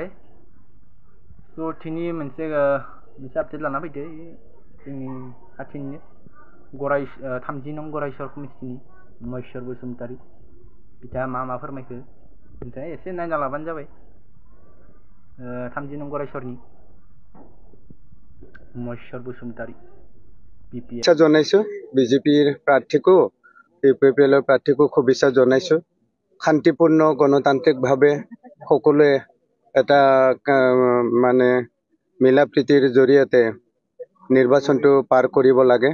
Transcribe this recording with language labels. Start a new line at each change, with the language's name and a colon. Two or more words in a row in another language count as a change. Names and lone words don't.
Bodo: So दिनै मोनसे आपडेट लाना फैदो जोंनि खाथिनिनो 30 नं गरायसर कमिटिनि महेश्वर बसुमतारी बिथाङा मा फोरमायखो नोंथाङा एसे नायना लाबानो जाबाय। 30 नं गरायसरनि महेश्वर बसुमतारी
Assamese: শুভেচ্ছা জনাইছো বিজেপিৰ প্ৰাৰ্থীকো ইউপিপিএল প্ৰাৰ্থীকো শুভেচ্ছা জনাইছো। শান্তিপূৰ্ণ গণতান্ত্ৰিকভাৱে সকলোৱে এটা মানে মিলা প্ৰীতিৰ জৰিয়তে নিৰ্বাচনটো পাৰ কৰিব লাগে।